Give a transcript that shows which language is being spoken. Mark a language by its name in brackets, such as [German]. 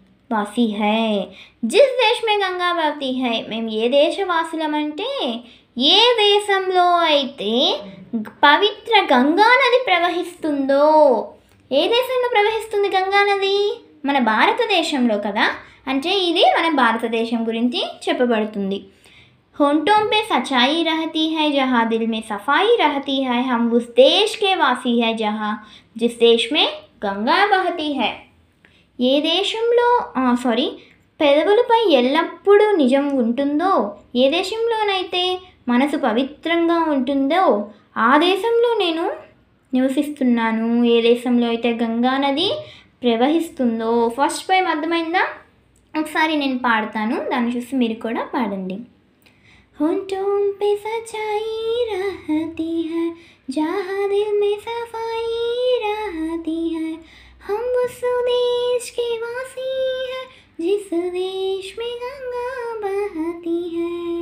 [Hindi] వాసీ high జిస్ దేశ్ మే Ganga బహతీ high, [Telugu] మేము ఏ దేశవాసులం అంటే ఏ దేశంలో అయితే పవిత్ర గంగా నది ప్రవహిస్తుందో. ఏ దేశంలో ప్రవహిస్తుంది గంగా నది? మన భారతదేశంలో కదా, అంటే ఇది మన భారతదేశం గురించి చెప్పబడుతుంది. [Hindi] होंठों पे सच्चाई रहती है, जहाँ दिल में सफाई रहती है, हम उस देश के वासी है जहाँ जिस देश में गंगा बहती है. [Telugu] ఏ దేశంలో పెదవులపై ఎల్లప్పుడూ నిజం ఉంటుందో, ఏ దేశంలోనైతే మనసు పవిత్రంగా ఉంటుందో ఆ దేశంలో నేను నివసిస్తున్నాను. ఏ దేశంలో అయితే గంగా నది ప్రవహిస్తుందో. ఫస్ట్ పోయం అర్థమైందా? ఒకసారి నేను పాడతాను, దాన్ని చూసి మీరు కూడా పాడండి. [Hindi] होंठों पे सच्चाई रहती है, जहाँ दिल में सफाई रहती है, हम उस देश के वासी हैं जिस देश में गंगा बहती है.